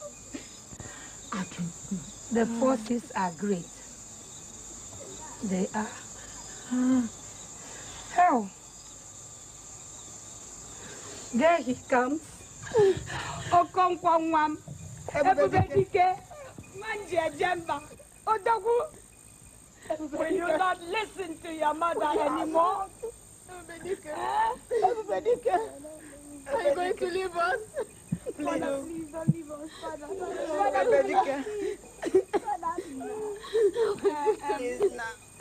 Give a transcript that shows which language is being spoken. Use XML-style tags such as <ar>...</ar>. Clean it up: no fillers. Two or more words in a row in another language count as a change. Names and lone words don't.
<en>The forces are great. They are. Hell. There he comes.</en> <ig>Okonkwo Nwam. Ebubedike. Manje Jemba. Odogu.</ig> <en>Will you not listen to your mother anymore? Ebubedike. Are you going to leave us? Please don't leave us, Father. Ebubedike. Please now.</en>